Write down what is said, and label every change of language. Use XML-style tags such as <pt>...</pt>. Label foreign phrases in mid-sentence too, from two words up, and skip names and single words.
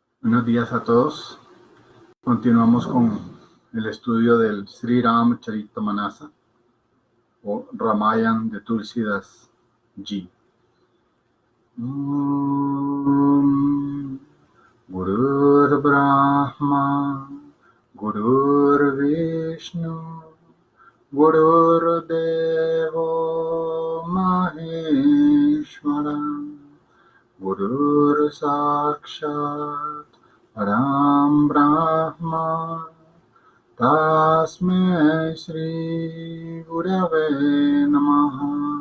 <es>Buenos días a todos. Continuamos con el estudio del Sri Ramacharitamanasa o Ramayana de Tulsidas Ji.</es> <sa>Gurur Brahma, Gurur Vishnu, Gurur Devo Maheshwara, Gurur Sakshat Param Brahma, Tasmai Shri Gurave Namaha.</sa>